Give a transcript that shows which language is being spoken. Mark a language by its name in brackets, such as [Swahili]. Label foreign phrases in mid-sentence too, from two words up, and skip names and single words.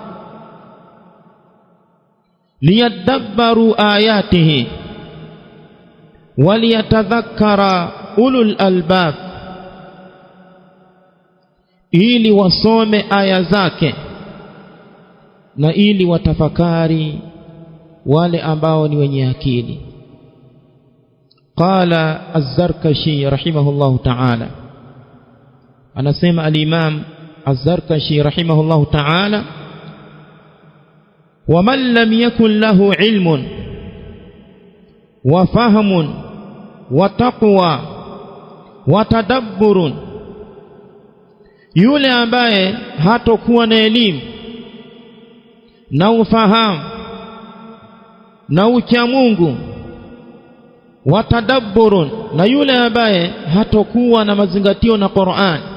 [Arabic] ليدبروا آياته وليتذكر أولو الألباب, [Swahili] ili wasome aya zake na ili watafakari wale ambao ni wenye akili. [Arabic] قال الزركشي رحمه الله تعالى, anasema الإمام الزركشي رحمه الله تعالى، ومن لم يكن له علم وفهم وتقوى وتدبر, [Swahili] yule ambaye hatokuwa na elimu na ufahamu na ucha Mungu, [Arabic] وتدبر, [Swahili] na yule ambaye hatokuwa na mazingatio na Qur'an,